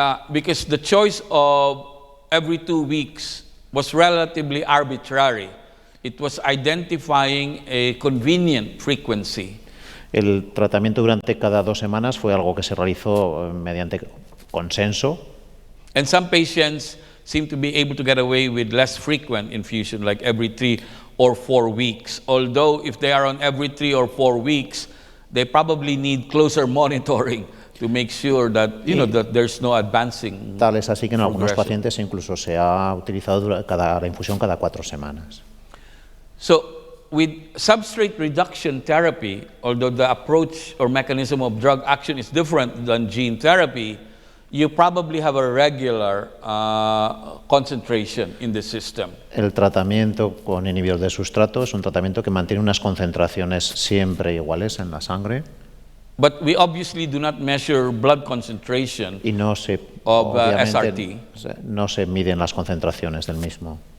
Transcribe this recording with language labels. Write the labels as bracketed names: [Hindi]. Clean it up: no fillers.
[English] Because the choice of every 2 weeks was relatively arbitrary. It was identifying a convenient frequency. [Spanish] El tratamiento durante cada 2 semanas fue algo que se realizó mediante consenso. [English] And some patients seem to be able to get away with less frequent infusion, like every 3 or 4 weeks. Although if they are on every 3 or 4 weeks, they probably need closer monitoring to make sure that, that there's no advancing. [Spanish] Tal es así que en algunos pacientes incluso se ha utilizado la infusión cada 4 semanas. [English] So, with substrate reduction therapy, although the approach or mechanism of drug action is different than gene therapy, you probably have a regular concentration in the system. [Spanish] El tratamiento con inhibidor de sustrato es un tratamiento que mantiene unas concentraciones siempre iguales en la sangre. [English] But we obviously do not measure blood concentration [Spanish] y no se, [English] of SRT. [Spanish] No se miden las concentraciones del mismo.